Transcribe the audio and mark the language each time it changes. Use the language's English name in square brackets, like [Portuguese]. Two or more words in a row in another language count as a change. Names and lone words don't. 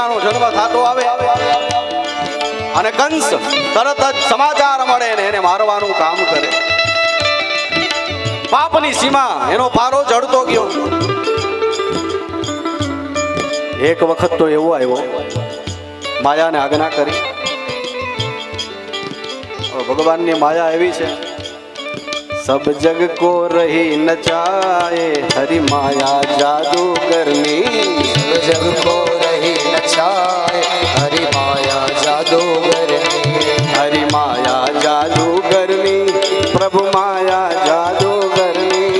[Gujarati] જન્મ થતો આવે અને કંસ તરત જ સમાચાર મળે ને એને મારવાનું કામ કરે. પાપની સીમા એનો પારો ચડતો ગયો. એક વખત તો એવો આવ્યો, માયાને આજ્ઞા કરી. ભગવાનની માયા એવી છે, [Hindi] सब जग को रही नचाए हरि माया जादूगरनी. सब जग को रही नचाए हरि माया जादूगरनी. हरि माया जादूगरनी प्रभु माया जादूगरनी.